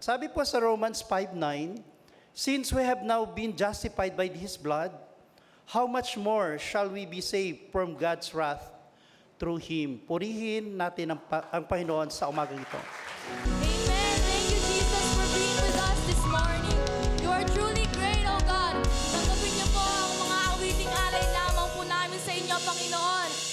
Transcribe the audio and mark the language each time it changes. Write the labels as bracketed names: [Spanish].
[Filipino] Sabi po sa [English] Romans 5:9, since we have now been justified by His blood, how much more shall we be saved from God's wrath through Him? [Filipino] Purihin natin ang Panginoon sa umagang ito. Amen. [English] Thank you, Jesus, for being with us this morning. You are truly great, O God. [Filipino] Tanggapin niyo po ang mga awiting alay lamang po namin sa inyo, Panginoon.